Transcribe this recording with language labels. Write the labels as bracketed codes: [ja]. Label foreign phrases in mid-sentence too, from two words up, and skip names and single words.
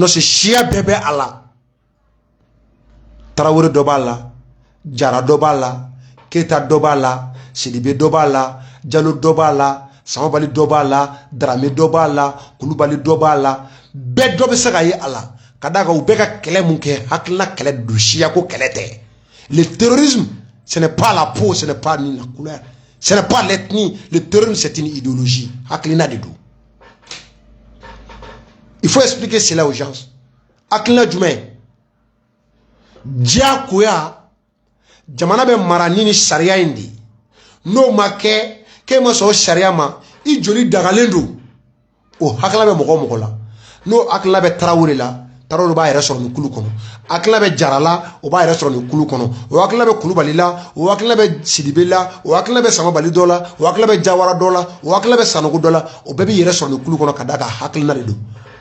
[bm] c'est siya bɛɛ bɛ a la Tarawele dɔ b'a la Jara dɔ b'a la Keita dɔ b'a la Sidibe dɔ b'a la Jalo dɔ b'a la Samabali dɔ b'a la Darame dɔ b'a la Kulubali dɔ b'a la bɛɛ dɔ bɛ se ka ye a la ka d'a kan u bɛ ka kɛlɛ mun kɛ hakilina kɛlɛ don siya ko kɛlɛ tɛ [fr] le terrorisme ce n'est pas la peau ce n'est pas ni la couleur ce n'est pas l'ethnie le terrorisme c'est une idéologie [bm] hakilina de don [fr] il faut expliquer cela aux gens [bm] hakilina jumɛn diyagoya jamana bɛ mara ni sariya in de n'o ma kɛ k'e ma sɔn o sariya ma i joli dagalen don o hakilina bɛ mɔgɔ o mɔgɔ la n'o hakilina bɛ Tarawele la Tarawele b'a yɛrɛ sɔrɔ nin kulu kɔnɔ hakilina bɛ Jara la o b'a yɛrɛ sɔrɔ nin kulu kɔnɔ o hakilina bɛ Kulubali la o hakilina bɛ Sidibe la o hakilina bɛ Samabali dɔ la o hakilina bɛ Jawara dɔ la o hakilina bɛ Sanogo dɔ la o bɛɛ bɛ yɛrɛ sɔrɔ nin kulu kɔnɔ ka d'a kan hakilina de don